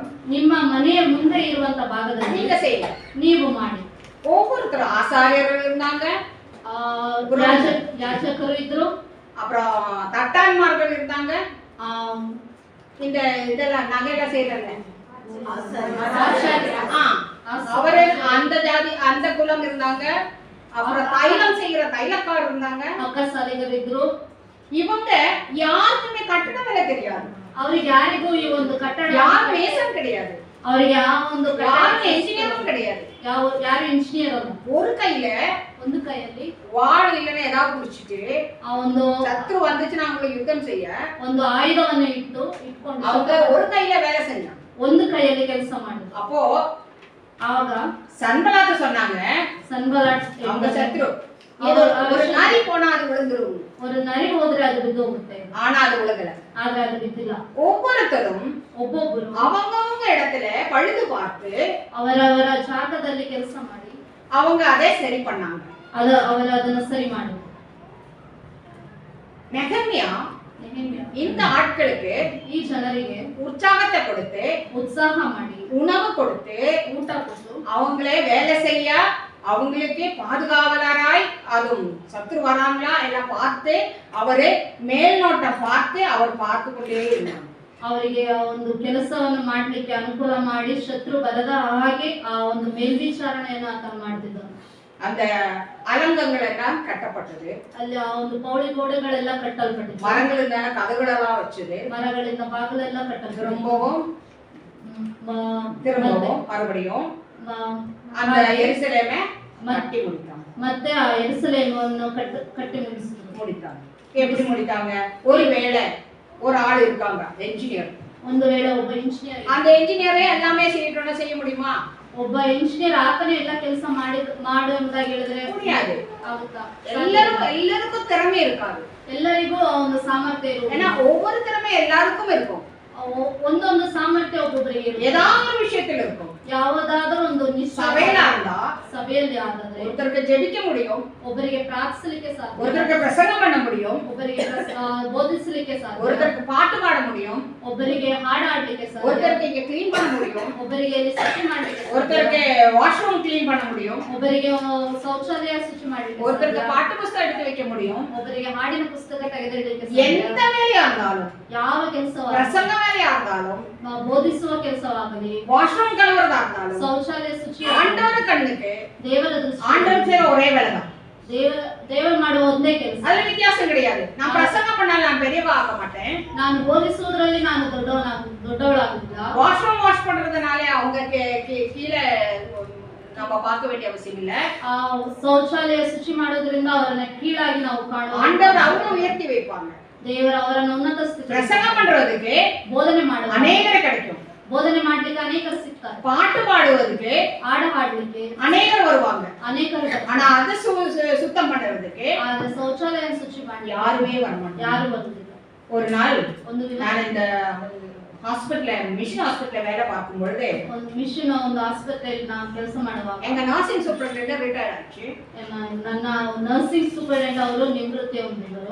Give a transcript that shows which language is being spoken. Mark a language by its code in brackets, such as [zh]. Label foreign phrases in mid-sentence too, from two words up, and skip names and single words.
[kn] ನಿಮ್ಮ ಮನೆಯ ಮುಂದೆ ಇರುವಂತ ಭಾಗದಲ್ಲಿ [ta] நீங்க செய்யல. [kn] ನೀವು ಮಾಡಿ. [ta] ஒவ்வொருத்தர் ஆசாரியர்கள் இருந்தாங்க, [kn] ಯಾಜಕರು ಇದ್ರು, [ta] அப்புறம் தட்டான்மார்கள் இருந்தாங்க, ಆ இந்த இதெல்லாம் நகையெல்லாம் செய்யறாங்க அவரு அந்த ஜாதி அந்த குலம் இருந்தாங்க. அப்புறம் தைலம் செய்யற தைலக்கார் இருந்தாங்க. [kn] ಅಕ್ಕಸಾಲಿಗರಿದ್ರು. [ta] இவங்க யாருக்குமே கட்டட வேலை தெரியாது. [kn] ಅವ್ರಿಗೆ ಯಾರಿಗೂ ಈ ಒಂದು ಕಟ್ಟಡ [ta] யாரும் மேசன் கிடையாது. [kn] ಅವ್ರಿಗೆ ಯಾವ ಒಂದು [ta] யாரும் என்ஜினியரும் கிடையாது. [kn] ಯಾರು ಇಂಜಿನಿಯರ್ ಅಲ್ಲ. [ta] ஒரு கையில [kn] ಒಂದು ಕೈಯಲ್ಲಿ [ta] வாள் இல்லைன்னு ஏதாவது குடிச்சிட்டு [kn] ಆ ಒಂದು [ta] சத்ரு வந்துச்சுன்னா அவங்களை யுத்தம் செய்ய [kn] ಒಂದು ಆಯುಧವನ್ನು ಇಟ್ಕೊಂಡು [ta] அவங்க ஒரு கையில வேலை செஞ்சாங்க. [kn] ಒಂದು ಕೈಯಲ್ಲಿ ಕೆಲಸ ಮಾಡಿದ್ರು. [ta] அப்போ [kn] ಆಗ [ta] சன்பலாத்த சொன்னாங்க, [kn] ಸನ್ಬಲಾಟ್ [ta] அவங்க சத்ரு ஒரு நரி போனா அது விழுந்துரும், [kn] ஒரு ನರಿ ಹೋದ್ರೆ ಅದು ಬಿದ್ದು ಹೋಗುತ್ತೆ. [ta] ஆனா அது விழுகல. [kn] ಆದ್ರೆ ಅದು ಬಿದ್ದಿಲ್ಲ. [ta] ஒவ்வொருத்தரும் [kn] ಒಬ್ಬೊಬ್ಬರು [ta] அவங்கவங்க இடத்துல பழுது பார்த்து [kn] ಅವರವರ ಜಾಗದಲ್ಲಿ ಕೆಲಸ ಮಾಡಿ [ta] அவங்க அதை சரி பண்ணாங்க. [kn] ಅವರು ಅದನ್ನ ಸರಿ ಮಾಡಿದ್ರು. [ta] நெகமியா இந்த ஆட்களுக்கு [kn] ಈ ಜನರಿಗೆ [ta] உற்சாகத்தை கொடுத்து [kn] ಉತ್ಸಾಹ ಮಾಡಿ [ta] உணவு கொடுத்து [kn] ಊಟ ಕೊಟ್ಟು [ta] அவங்களே வேலை செய்ய அவங்களுக்கே பாதுகாவலராய் அதுவும் சத்ரு வராங்களா எல்லாம் பார்த்து அவரு மேல்நோட்டம் பார்த்து அவர் பார்த்து கொண்டே இருந்தாங்க. [kn] ಅವರಿಗೆ ಆ ಒಂದು ಕೆಲಸವನ್ನು ಮಾಡ್ಲಿಕ್ಕೆ ಅನುಕೂಲ ಮಾಡಿ ಶತ್ರು ಬರದ ಹಾಗೆ ಆ ಒಂದು ಮೇಲ್ವಿಚಾರಣೆಯನ್ನು ಆತ ಮಾಡ್ತಿದ್ದನು. [ta] அந்த அலங்கங்கள் எல்லாம் கட்டப்பட்டது. [kn] ಅಲ್ಲಿ ಆ ಒಂದು ಪೌಳಿ ಗೋಡೆಗಳೆಲ್ಲ ಕಟ್ಟಲ್ಪಟ್ಟಿತ್ತು. [ta] மரங்களில் கதவுகளெல்லாம் வச்சது. [kn] ಮರಗಳಿಂದ ಬಾಗಿಲೆಲ್ಲ ಕಟ್ಟಲ್ಪಟ್ಟಿತ್ತು. [ta] திரும்பவும் மறுபடியும் அந்த எருசலேமை கட்டி முடித்தாங்க. [kn] ಮತ್ತೆ ಆ ಯೆರೂಸಲೇಮನ್ನು ಕಟ್ಟಿ [ta] முடித்தாங்க. எப்படி முடித்தாங்க? ஒருவேளை ஒரு ஆள் இருக்காங்க என்ஜினியர். [kn] ಒಂದು ವೇಳೆ ಒಬ್ಬ ಇಂಜಿನಿಯರ್, [ta] அந்த என்ஜினியரே எல்லாமே செய்ய முடியுமா? [kn] ಒಬ್ಬ ಇಂಜಿನಿಯರ್ ಆತನೇ ಎಲ್ಲ ಕೆಲಸ ಮಾಡು ಎಂಬುದಾಗಿ ಹೇಳಿದ್ರೆ [ta] முடியாது. [kn] ಆಗುತ್ತಾ? [ta] எல்லாருக்கும் திறமை இருக்காது. [kn] ಎಲ್ಲರಿಗೂ ಒಂದು ಸಾಮರ್ಥ್ಯ ಇರುವುದು. [ta] ஏன்னா ஒவ்வொரு திறமை எல்லாருக்கும் இருக்கும். [kn] ಒಂದೊಂದು ಸಾಮರ್ಥ್ಯ ಒಬ್ಬೊಬ್ಬರಿಗೆ [ta] ஏதாவது ஒரு விஷயத்துல இருக்கும். [kn] ಯಾವುದಾದರೂ ಒಂದು [ta] சபையில இருந்தா [kn] ಸಭೆಯಲ್ಲಿ ಆದ್ರೆ [ta] ஒருத்தருக்கு ஜெபிக்க முடியும், [kn] ಒಬ್ಬರಿಗೆ ಪ್ರಾರ್ಥಿಸಲಿಕ್ಕೆ ಸಾಧ್ಯ, [ta] ஒருத்தருக்கு பிரசங்கம் பண்ண முடியும், [kn] ಒಬ್ಬರಿಗೆ ಬೋಧಿಸಲಿಕ್ಕೆ ಸಾಧ್ಯ, [ta] ஒருத்தருக்கு பாட்டு பாட முடியும், [kn] ಒಬ್ಬರಿಗೆ ಹಾಡು ಹಾಡಲಿಕ್ಕೆ ಸಾಧ್ಯ, [ta] ஒருத்தருக்கு இங்க க்ளீன் பண்ண முடியும், [kn] ಒಬ್ಬರಿಗೆ ಇಲ್ಲಿ ಶುಚಿ ಮಾಡಲಿಕ್ಕೆ ಸಾಧ್ಯ, [ta] ஒருத்தருக்கு [en] washroom clean [ta] பண்ண முடியும், [kn] ಒಬ್ಬರಿಗೆ ಶೌಚಾಲಯ ಶುಚಿ ಮಾಡಲಿಕ್ಕೆ [ta] ஒருத்தருக்கு [kn] ಸಾಧ್ಯ, [ta] பாட்டு புத்தகம் எடுத்து வைக்க முடியும். [kn] ಒಬ್ಬರಿಗೆ ಹಾಡಿನ ಪುಸ್ತಕ ತೆಗೆದಿಡಲಿಕ್ಕೆ ಸಾಧ್ಯ. [ta] எந்த வேலையா இருந்தாலும், [kn] ಯಾವ ಕೆಲಸವಾಗಲಿ, [ta] பிரசங்க வேலையா இருந்தாலும், [kn] ಬೋಧಿಸುವ ಕೆಲಸವಾಗಲಿ, [ta] வாஷ்ரூம் கழுவுறதா இருந்தாலும், [kn] ಶೌಚಾಲಯ ಶುಚಿ [ta] ஆண்டவர் கண்ணுக்கு [kn] ದೇವರ ದೃಷ್ಟಿ [ta] ஆண்டவர் செய்ற ஒரே வேலை தான். ದೇವರು ಮಾಡುವ ಒಂದೇ ಕೆಲಸ. அதுல வித்தியாசம் கிடையாது. நான் பிரசங்கம் பண்ணால நான் பெரியவா ஆக மாட்டேன், [kn] ನಾನು ಬೋಧಿಸುವುದರಲ್ಲಿ ನಾನು ದೊಡ್ಡವಳಾಗುವುದಿಲ್ಲ. [en] washroom wash [ta] பண்றதுனால அவங்க கீழே நம்ம பார்க்க வேண்டிய அவசியம் இல்ல. [kn] ಆ ಶೌಚಾಲಯ ಶುಚಿ ಮಾಡೋದ್ರಿಂದ ಅವರನ್ನ ಕೀಳಾಗಿ ನಾವು ಕಾಣುವ [ta] ஆண்டவர் அவங்க உயர்த்தி வைப்பாங்க. [kn] ದೇವರು ಅವರನ್ನು ಉನ್ನತ ಸ್ಥಿತಿ [ta] பிரசங்கம் பண்றதுக்கு [kn] ಬೋಧನೆ ಮಾಡುವ [ta] அநேகர் கிடைக்கும். [kn] ಬೋಧನೆ ಮಾಡ್ಲಿಕ್ಕೆ ಅನೇಕರು ಸಿಗ್ತಾರೆ. [ta] பாட்டு பாடுவதற்கு [kn] ಹಾಡು ಹಾಡ್ಲಿಕ್ಕೆ [ta] அநேகர் வருவாங்க. [kn] ಅನೇಕರು ಬರ್ತಾರೆ. [ta] ஆனா அதை சுத்தம் பண்றதுக்கு [kn] ಆದ್ರೆ ಶೌಚಾಲಯ ಶುಚಿ ಮಾಡಿ [ta] யாருமே வரமாட்டாங்க. [kn] ಯಾರು ಬರುವುದಿಲ್ಲ. [ta] ஒரு நாள் [kn] ಒಂದು ದಿನ [ta] நான் இந்த [en] mission hospital [ta] வேலை பார்க்கும் பொழுது [kn] ಒಂದು ಮಿಷನ್ ಒಂದು ಆಸ್ಪತ್ರೆಯಲ್ಲಿ ನಾನು ಕೆಲಸ ಮಾಡುವಾಗ [ta] எங்க [en] nursing superintendent retired [ta] ஆச்சு. [kn] ನನ್ನ [en] nursing superintendent [kn] ಅವರು ನಿವೃತ್ತಿ ಹೊಂದಿದರು.